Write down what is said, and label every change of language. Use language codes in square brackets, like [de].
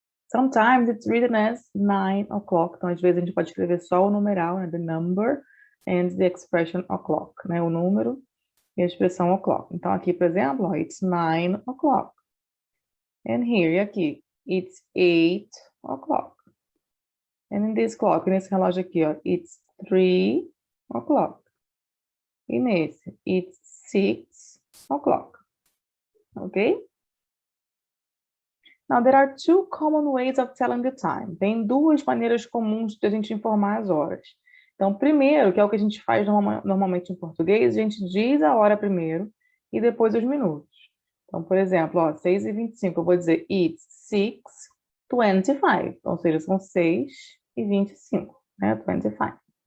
[en] Sometimes it's written as 9 o'clock. [pt] Então, às vezes, a gente pode escrever só o numeral, né? [en] The number and the expression o'clock, [pt] né? O número e a expressão o'clock. Então, aqui, por exemplo, ó, [en] it's 9 o'clock. And here, [pt] e aqui, [en] it's 8 o'clock. And in this clock, [pt] nesse relógio aqui, ó, [en] it's 3 o'clock. [pt] E nesse, [en] it's 6 o'clock. Ok? Now, there are two common ways of telling the time. [pt] Tem duas maneiras comuns de a gente informar as horas. Então, primeiro, que é o que a gente faz normalmente em português, a gente diz a hora primeiro e depois os minutos. Então, por exemplo, ó, 6:25, eu vou dizer [en] it's 6:25, [pt] ou seja, são 6:25, né? 25.